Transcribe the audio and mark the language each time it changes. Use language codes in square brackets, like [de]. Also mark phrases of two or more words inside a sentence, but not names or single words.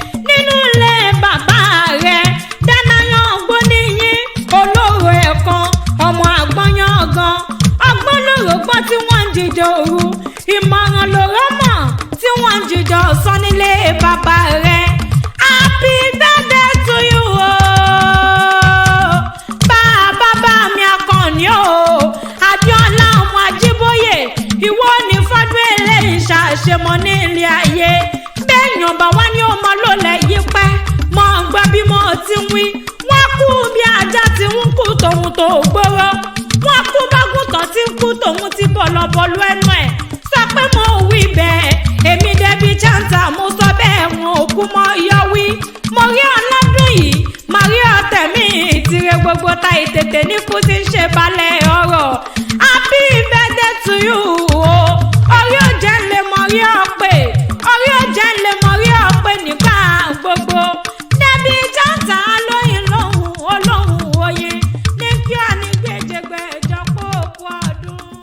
[yo] Nínú ilé bàbá rẹ̀, dáná yan ọgbọ́n níyìn, olóró ẹ̀kan, ọmọ àgbọ́n yan gan. Ọgbọ́n lóró gbọ́n tí wọ́n ń jíjẹ òru. Ìmọ̀ràn lóró mọ̀ tí wọ́n ń jíjẹ ọ̀sán nílé bàbá rẹ̀. [en] Happy birthday to you o. [yo] Bàbá bá mi Akànní o. Adéọlá ọmọ Ajíbóyè, ìwọ ni fọdún eléyìí ṣàṣemọ ní ilé ayé. Béèyàn bá wá ní ọmọ ló lẹ̀ yí pẹ́. Mo ń gbọ́ bí mo ti ń wí. Wọ́n kú bí ajá ti ń kú tòun tó gbóró. Wọ́n kú bágùntàn ti ń kú tòun ti bọ̀lọ̀bọ̀lọ̀ ẹnu ẹ̀. Sọ pé mo wí bẹ́ẹ̀. Èmi Debbie Chanta, mo sọ bẹ́ẹ̀, wọn ò kú mọ́ yọ wí. Mo rí ọlọ́dún yìí, mo rí ọ̀tẹ̀ mi, ìtìrẹ gbogbo ta ìtètè ní kú ti ń ṣe balẹ̀ ọ̀rọ̀. [en] Happy birthday to you o. [yo] Orí ò jẹ́ ń lè mọ rí ọ pé, orí ò jẹ́ ń lè mọ rí ọ pé nígbà gbogbo. Debbie Chanta lóyìn lóhùn, olóhùn oyin. Ní kí ọ ní gbèjègbèjọ kó o kú ọdún.